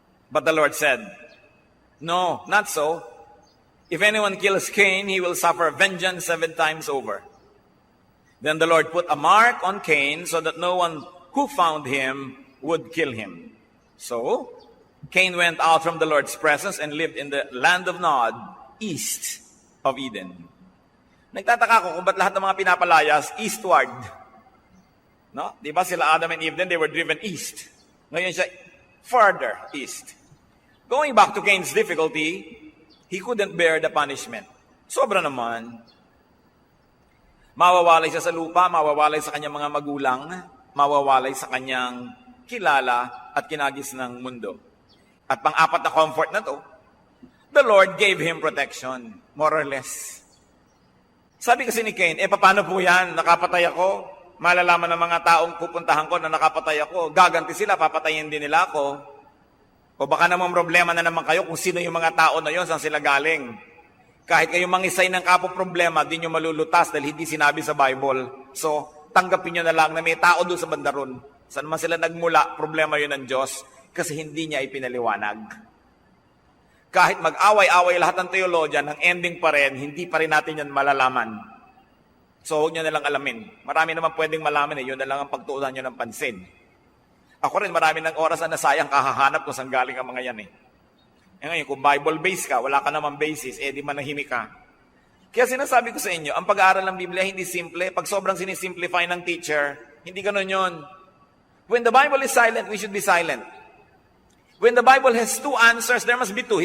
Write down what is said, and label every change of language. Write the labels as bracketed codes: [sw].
[en] But the Lord said, no, not so. If anyone kills Cain, he will suffer vengeance 7 times over. Then the Lord put a mark on Cain so that no one who found him would kill him. So, Cain went out from the Lord's presence and lived in the land of Nod, east of Eden. [tl] Nagtataka ko kung ba't lahat ng mga pinapalayas eastward. No? Di ba sila [en] Adam and Eve then they were driven east. [tl] Ngayon siya [en] further east. Going back to Cain's difficulty, he couldn't bear the punishment. [tl] Sobra naman. Mawawalay siya sa lupa, mawawalay sa kanyang mga magulang, mawawalay sa kanyang kilala at kinagis ng mundo. At pang-apat na comfort na to, [en] the Lord gave him protection, more or less. [tl] Sabi kasi ni Cain, paano po yan? Nakapatay ako, malalaman ng mga taong pupuntahan ko na nakapatay ako, gaganti sila, papatayin din nila ako. O baka namang problema na naman kayo kung sino yung mga tao na yon, saan sila galing. Kahit kayong mangisay ng problema, di nyo malulutas dahil hindi sinabi sa Bible. So, tanggapin nyo na lang na may tao doon sa bandaron. Saan man sila nagmula, problema yun ng Diyos kasi hindi niya ipinaliwanag. Kahit mag-away-away lahat ng teologian, ang ending pa rin, hindi pa rin natin yan malalaman. So, huwag nyo na lang alamin. Marami naman pwedeng malaman yun na lang ang pagtuunan nyo ng pansin. Ako rin, marami ng oras na nasayang kahahanap kung saan galing ang mga yan ngayon, kung Bible-based ka, wala ka naman basis, di manahimik ka. Kaya sinasabi ko sa inyo, ang pag-aaral ng Biblia hindi simple. Pag sobrang sinisimplify ng teacher, hindi ganun yun. [en] When the Bible is silent, we should be silent. When the Bible has 2 answers, there must be 2.